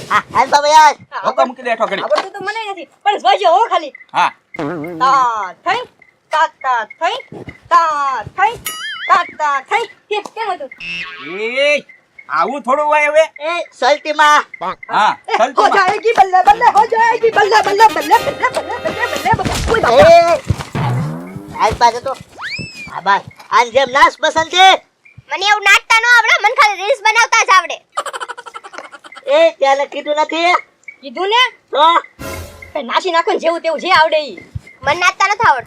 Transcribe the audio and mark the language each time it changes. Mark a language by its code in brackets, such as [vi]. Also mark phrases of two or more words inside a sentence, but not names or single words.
[gu] હા હાલ બાબા યાર. ધોકા મૂકી દે હેઠો ઘડી આવડતું તો મને નથી પણ જોજો હો ખાલી હા તા થઈ તા થઈ કેમ હતું એ આવું થોડું હોય હવે એ સલટીમાં. હા ચાલ [hi] हो जाएगी बल्ले बल्ले हो जाएगी बल्ले बल्ले बल्ले बल्ले बल्ले बल्ले बल्ले कोई बात [gu] એ આજ પાછો તો હા ભાઈ આન જેમ નાચ બસંતી. મને એવું નાચતા ન આવડે, મને ખાલી રીલ્સ બનાવતા જ આવડે. એ ત્યારે કીધું નથી કીધું ને તો કે નાસી નાખો ને જેવું તેવું જે આવડે ઈ મને નાચતા નથી આવડતું.